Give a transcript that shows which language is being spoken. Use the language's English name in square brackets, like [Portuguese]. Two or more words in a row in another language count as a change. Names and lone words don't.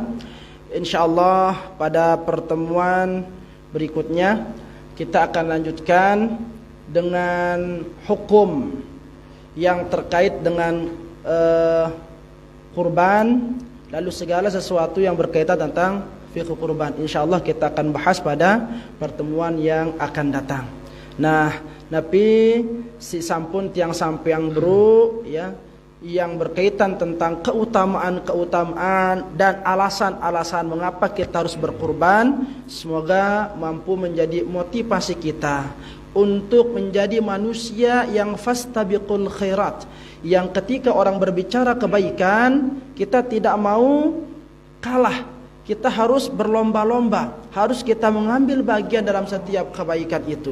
[Indonesian] Insyaallah pada pertemuan berikutnya kita akan lanjutkan dengan hukum yang terkait dengan kurban, lalu segala sesuatu yang berkaitan tentang fikih kurban. InsyaAllah kita akan bahas pada pertemuan yang akan datang. Nah, tapi si sampun tiang sampeang bro ya, yang berkaitan tentang keutamaan dan alasan-alasan mengapa kita harus berkurban, semoga mampu menjadi motivasi kita untuk menjadi manusia yang [Arabic] فاستبقوا الخيرات, [Indonesian] yang ketika orang berbicara kebaikan kita tidak mau kalah, kita harus berlomba-lomba, harus kita mengambil bagian dalam setiap kebaikan itu.